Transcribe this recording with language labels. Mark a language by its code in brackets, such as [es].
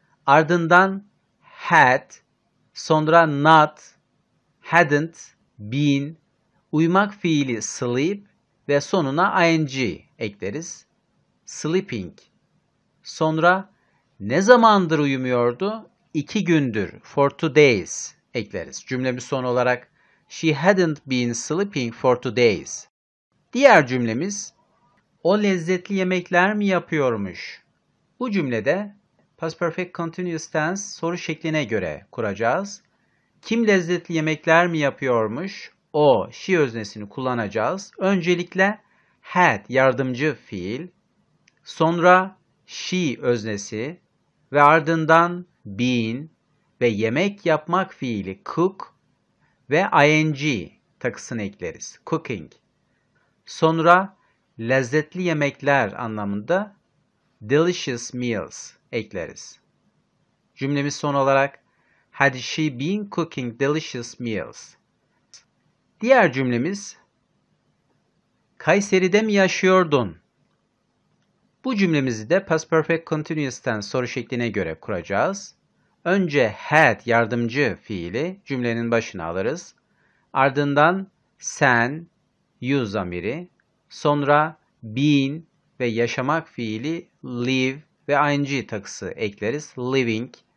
[tr] Ardından had, sonra not, hadn't, been, uyumak fiili sleep ve sonuna ing ekleriz. Sleeping. Sonra ne zamandır uyumuyordu? 2 gündür, [en] for 2 days [tr] ekleriz. Cümlemiz son olarak [en] she hadn't been sleeping for 2 days. [tr] Diğer cümlemiz o lezzetli yemekler mi yapıyormuş? Bu cümlede past perfect continuous tense soru şekline göre kuracağız. Kim lezzetli yemekler mi yapıyormuş? O, she öznesini kullanacağız. Öncelikle had yardımcı fiil, sonra she öznesi ve ardından been ve yemek yapmak fiili cook ve ing takısını ekleriz. Cooking. Sonra lezzetli yemekler anlamında [en] delicious meals [tr] ekleriz. Cümlemiz son olarak [en] had she been cooking delicious meals? [tr] Diğer cümlemiz Kayseri'de mi yaşıyordun? Bu cümlemizi de past perfect continuous tense soru şekline göre kuracağız. Önce had yardımcı fiili cümlenin başına alırız. Ardından sen, you zamiri, sonra been ve yaşamak fiili live ve ing takısı ekleriz. Living.